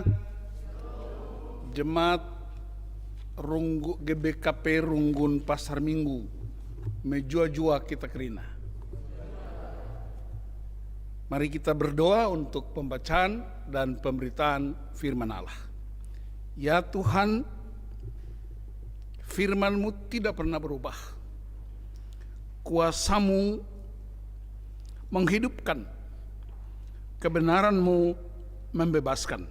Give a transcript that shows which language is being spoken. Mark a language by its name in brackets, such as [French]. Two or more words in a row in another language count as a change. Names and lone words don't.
[Batak Karo] Jemaat GBKP Runggun Pasar Minggu, mejua-jua kita kerina. [Indonesian] Mari kita berdoa untuk pembacaan dan pemberitaan firman Allah. Ya Tuhan, firman-Mu tidak pernah berubah. Kuasa-Mu menghidupkan, kebenaran-Mu membebaskan.